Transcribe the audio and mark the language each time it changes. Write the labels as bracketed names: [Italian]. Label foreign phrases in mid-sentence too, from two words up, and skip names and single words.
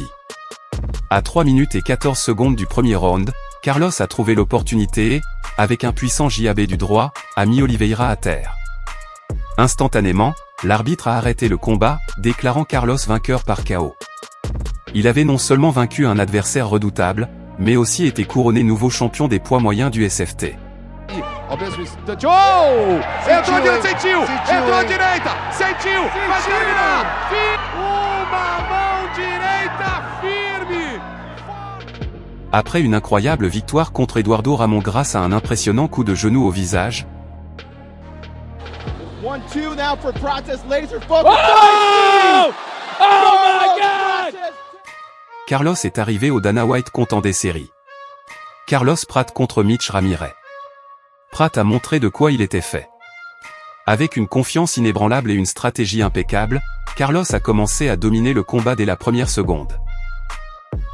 [French] À 3 minutes et 14 secondes du premier round, Carlos a trouvé l'opportunité et, avec un puissant JAB du droit, a mis Oliveira à terre. Instantanément, l'arbitre a arrêté le combat, déclarant Carlos vainqueur par KO. Il avait non seulement vaincu un adversaire redoutable, mais aussi été couronné nouveau champion des poids moyens du SFT. [Portuguese] Ao mesmo instante. Oh! Entrou à direita, sentiu! Entrou à direita, sentiu! Vai terminar! Uma mão direita firme! [French] Après une incroyable victoire contre Eduardo Ramon grâce à un impressionnant coup de genou au visage, [English] 1-2 now for Prates, laser focus. Oh! Oh my God! [French] Carlos est arrivé au Dana White comptant des séries. Carlos Pratt contre Mitch Ramirez. Pratt a montré de quoi il était fait. Avec une confiance inébranlable et une stratégie impeccable, Carlos a commencé à dominer le combat dès la première seconde.